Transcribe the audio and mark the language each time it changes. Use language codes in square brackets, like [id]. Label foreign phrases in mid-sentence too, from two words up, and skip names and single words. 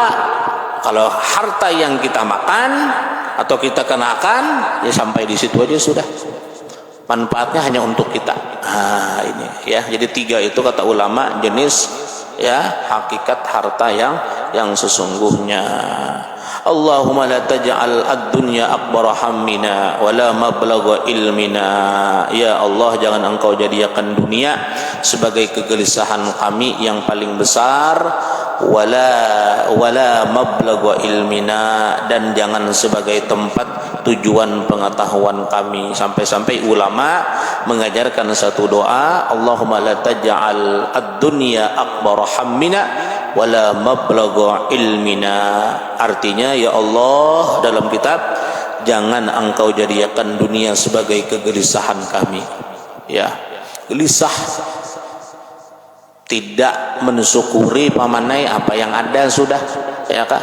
[id] Kalau harta yang kita makan atau kita kenakan, ya sampai di situ aja sudah. Manfaatnya hanya untuk kita. Nah, ini ya. Jadi 3 itu kata ulama jenis ya hakikat harta yang sesungguhnya. [ar] اللهم لا تجعل الدنيا أكبر همنا ولا مبلغ علمنا. [id] Ya Allah, jangan engkau jadikan dunia sebagai kegelisahan kami yang paling besar, [ar] ولا مبلغ علمنا, [id] dan jangan sebagai tempat tujuan pengetahuan kami. Sampai-sampai ulama mengajarkan satu doa, [ar] اللهم لا تجعل الدنيا أكبر همنا ولا مبلغ علمنا. [id] Artinya, ya Allah, dalam kitab, jangan engkau jadikan dunia sebagai kegelisahan kami. Ya, gelisah, tidak mensyukuri pamanai apa yang ada sudah, ya kah?